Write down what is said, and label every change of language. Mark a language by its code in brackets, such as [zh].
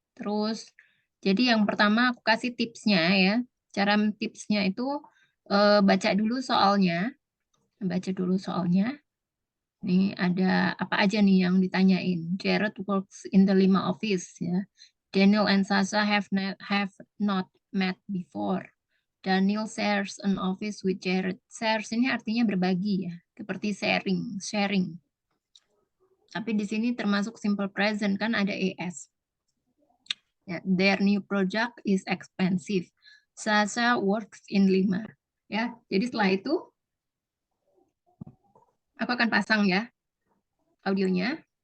[id] Terus, jadi yang pertama aku kasih tipsnya ya. Cara tipsnya itu baca dulu soalnya. Baca dulu soalnya. Nih ada apa aja nih yang ditanyain. [en] Jared works in the Lima office ya. Daniel and Sasha have not met before. Daniel shares an office with Jared. [id] Shares ini artinya berbagi ya, seperti sharing. Tapi di sini termasuk simple present kan ada es. [en] Ya, their new project is expensive. Sasha works in Lima. [id] Ya, jadi setelah itu aku akan pasang ya audionya.